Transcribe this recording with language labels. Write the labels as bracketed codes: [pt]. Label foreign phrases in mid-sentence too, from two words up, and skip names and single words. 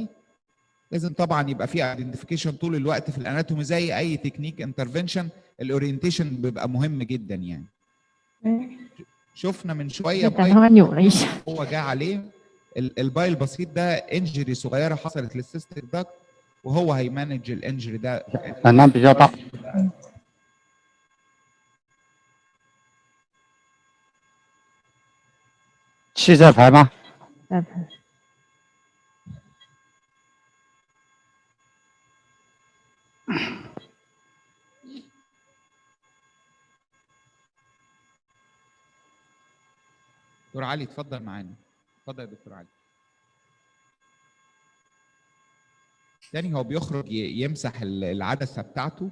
[ar] لازم طبعا يبقى في ايدنتيفيكيشن طول الوقت في الاناتومي زي اي [en] technique intervention. [ar] الاورينتيشن بيبقى مهم جدا يعني. شفنا من شويه بايل هو جه عليه البايل البسيط ده انجري صغيره حصلت [en] cystic duct [ar] وهو هيمانج الانجري ده. [zh] 胆囊比较大。气在排吗？在排。 [ar] دكتور علي اتفضل معانا. اتفضل يا دكتور علي. تاني هو بيخرج يمسح العدسه بتاعته.